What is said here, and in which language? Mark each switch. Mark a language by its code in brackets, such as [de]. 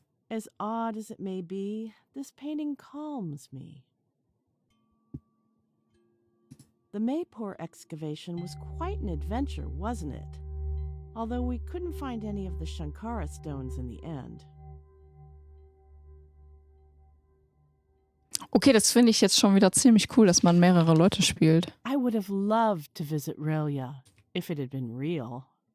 [en] As odd as it may be, this painting calms me. The Maypore excavation was quite an adventure, wasn't it? Although we couldn't find any of the Shankara stones in the end. [de] Okay, das finde ich jetzt schon wieder ziemlich cool, dass man mehrere Leute spielt. [en] I would have loved to visit Relia if it had been real.